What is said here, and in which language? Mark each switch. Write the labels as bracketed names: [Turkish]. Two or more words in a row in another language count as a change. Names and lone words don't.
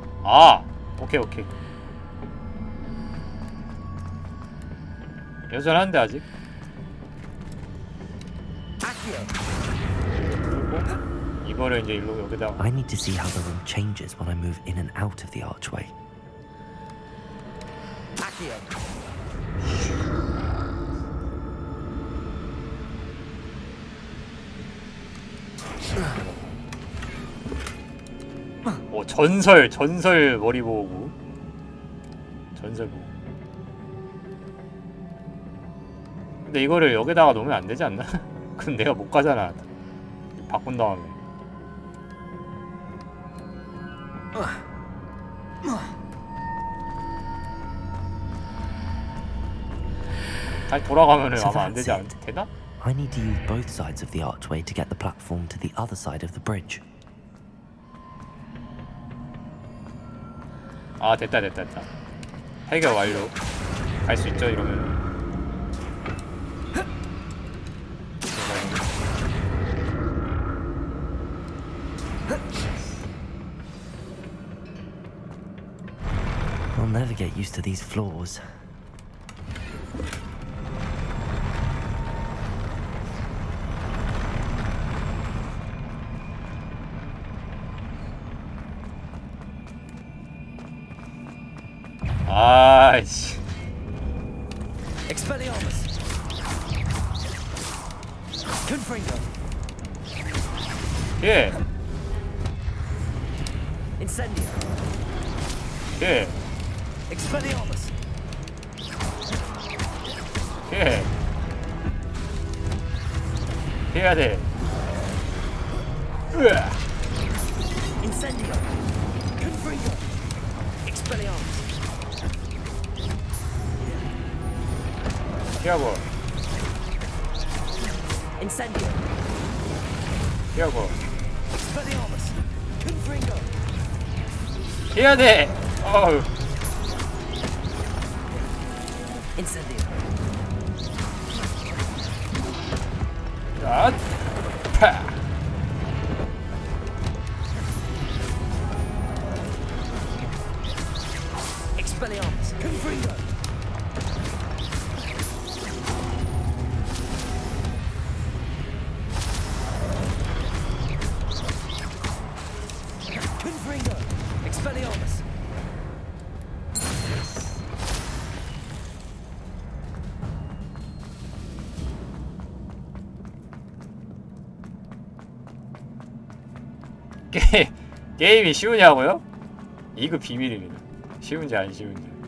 [Korean] 아, 오케이. 여전한데 아직. 그리고 이거를 이제 일로 여기다가. [English] I need to see how the room changes when I move in and out of the archway. [Korean] 전설 머리 보고. 전설 보고. 근데 이거를 여기다가 놓으면 안 되지 않나? 그럼 내가 못 가잖아. 바꾼 다음에. 다시 돌아가면은 아마 안 되지 않나? 되나? [English] I need to use both sides of the archway to get the platform to the other side of the bridge. [Korean] 아, 됐다. 해결 완료. 갈 수 있죠, 이러면. [English] I'll never get used to these floors. [Korean] 아이씨. Expelliarmus. Confringo. 예. Incendio. 예. Expelliarmus. 예. 해야 돼. 으아. Incendio. Confringo. Expelliarmus. 피하고. Incendio. 피하고. Expelliarmus. Confringo. 해야 돼. 어우. Incendio. 아. 파. Expelliarmus. Confringo. Confringo. Expelliarmus. 게임이 쉬우냐고요? 이거 비밀입니다. 쉬운지 안 쉬운지.